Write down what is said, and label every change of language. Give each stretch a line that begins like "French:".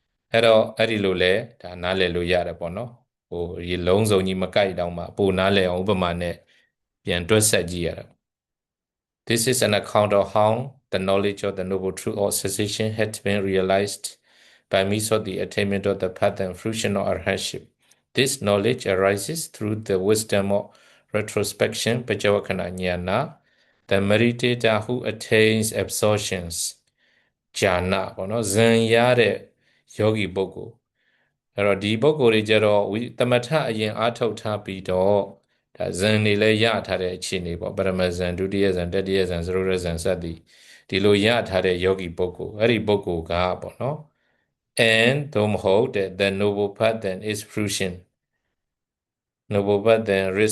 Burmese: အဲ့တော့အဲ့ဒီလိုလဲဒါနားလည်လို့ရတယ်ပေါ့နော်ရေလုံးစုံကြီးမကိုက်တောင်မှပိုနားလည်အောင်ဥပမာနဲ့ပြန်တွက်ဆက်ကြည့်ရတာ
English: This is an account of how the knowledge of the noble truth or cessation had been realized by means of the attainment of the path and fruition of arhatship. This knowledge arises through the wisdom of retrospection, Pajavakana Jnana, the meditator who attains absorptions, Jhana, Zan Yare Yogi Bogo.
Burmese: အဲ့တော့ဒီပုဂ္ဂိုလ်တွေကြတော့သမထအရင်အာထုတ်ထားပြီးတော့ဒါဇန်တွေလည်းရထားတဲ့အခြေအနေပေါ့ပရမဇန်ဒုတိယဇန်တတိယဇန်သရုပ်ရဇန်စသည်ဒီလိုရထားတဲ့ယောဂီပုဂ္ဂိုလ်အဲ့ဒီပုဂ္ဂိုလ်ကပေါ့နော် and သို့မဟုတ်
English: the noble path then
Burmese: is fruition noble path then